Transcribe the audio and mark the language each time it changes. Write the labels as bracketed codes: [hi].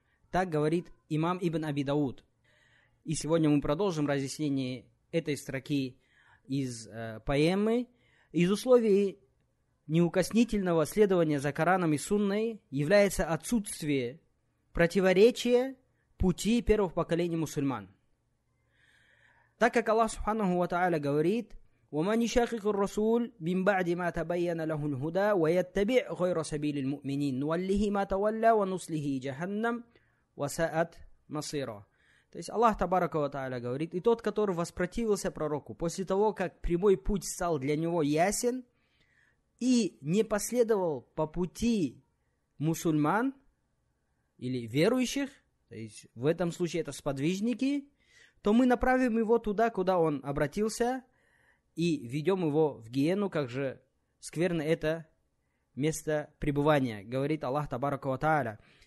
[ru] Так говорит имам Ибн Аби Дауд. И сегодня мы продолжим разъяснение этой строки из поэмы. Из условий неукоснительного следования за Кораном и Сунной является отсутствие противоречия пути первых поколений мусульман. [ar] Так как Аллах Субханаху ва Тааля говорит: وَمَنْ يُشَاقِقِ الرَّسُولِ مِنْ بَعْدِ مَا تَبَيَّنَ لَهُ الْهُدَى وَيَتَّبِعْ غَيْرَ سَبِيلِ الْمُؤْمِنِينَ نُوَلِّهِ مَا تَوَلَّى وَنُصْلِهِ جَهَنَّمَ وَسَاءَتْ مَصِيرًا. [ru] То есть Аллах Табарака ва Тааля говорит: и тот, который воспротивился пророку после того, как прямой путь стал для него ясен, и не последовал по пути мусульман или верующих, то есть в этом случае это сподвижники, то мы направим его туда, куда он обратился, и ведем его в гиену, как же скверно это место пребывания, говорит Аллах Табарака ва Тааля.